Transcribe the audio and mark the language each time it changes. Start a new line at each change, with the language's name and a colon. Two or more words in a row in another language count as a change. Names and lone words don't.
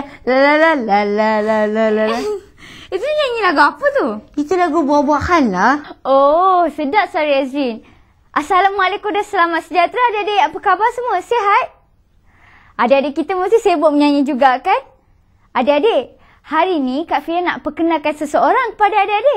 Malay: La la la la la la la la. Itu nyanyi lagu apa tu? Itu lagu buah-buahan lah. Oh, sedap suara Azrin. Assalamualaikum dan selamat sejahtera adik-adik. Apa khabar semua? Sihat? Adik-adik kita mesti sibuk menyanyi juga kan? Adik-adik, hari ni Kak Fira nak perkenalkan seseorang kepada adik-adik.